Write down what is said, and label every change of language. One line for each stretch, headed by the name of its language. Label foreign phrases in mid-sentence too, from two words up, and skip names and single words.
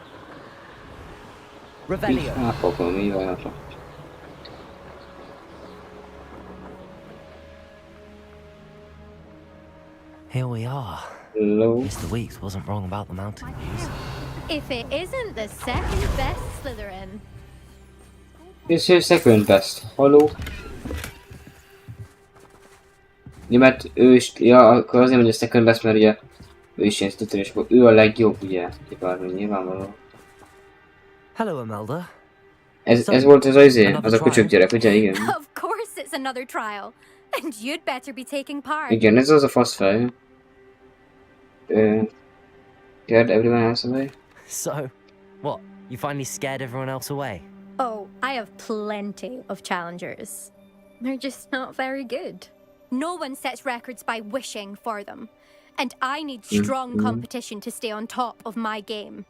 Hungarian: Revelio. Mi van napra?
English: Here we are. Hello. Mr. Weeks wasn't wrong about the mountain views. If it isn't the second best Slytherin. This is second best. Hello.
Hungarian: Ja, mert ő is, ja, akkor azért mondja
English: second best,
Hungarian: mert ugye ő is ilyen Slytherin, és akkor ő a legjobb, ugye? Bármi nyilvánvaló.
English: Hello, Imelda.
Hungarian: Ez volt az az a kucsok gyerek, ugye? Igen.
English: Of course it's another trial. And you'd better be taking part.
Hungarian: Igen, ez az a faszfej.
English: Scared everyone else away? So, what? You finally scared everyone else away? Oh, I have plenty of challengers. They're just not very good. No one sets records by wishing for them. And I need strong competition to stay on top of my game.